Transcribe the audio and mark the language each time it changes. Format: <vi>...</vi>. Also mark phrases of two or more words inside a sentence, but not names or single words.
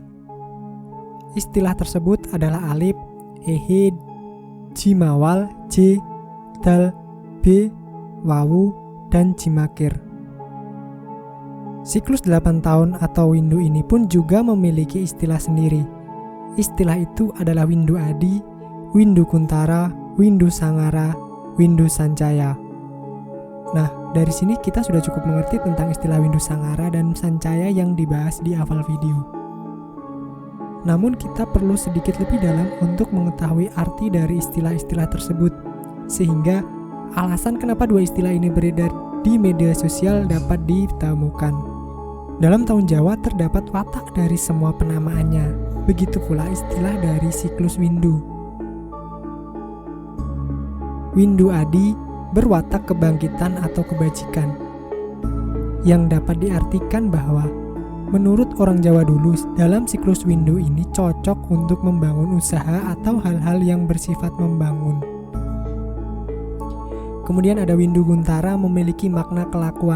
<id>Istilah tersebut adalah alif, ehid, jimawal, j, dal, b, wawu, dan jimakir. Siklus 8 tahun atau windu ini pun juga memiliki istilah sendiri. Istilah itu adalah windu adi, windu kuntara, windu sangara, windu sancaya. Nah, dari sini kita sudah cukup mengerti tentang istilah windu sangara dan sancaya yang dibahas di awal video. Namun kita perlu sedikit lebih dalam untuk mengetahui arti dari istilah-istilah tersebut, sehingga alasan kenapa dua istilah ini beredar di media sosial dapat ditemukan. Dalam tahun Jawa terdapat watak dari semua penamaannya, begitu pula istilah dari siklus windu. Windu adi berwatak kebangkitan atau kebajikan, yang dapat diartikan bahwa menurut orang Jawa dulu dalam siklus windu ini cocok untuk membangun usaha atau hal-hal yang bersifat membangun. Kemudian ada windu kuntara memiliki makna kelakuan.</id>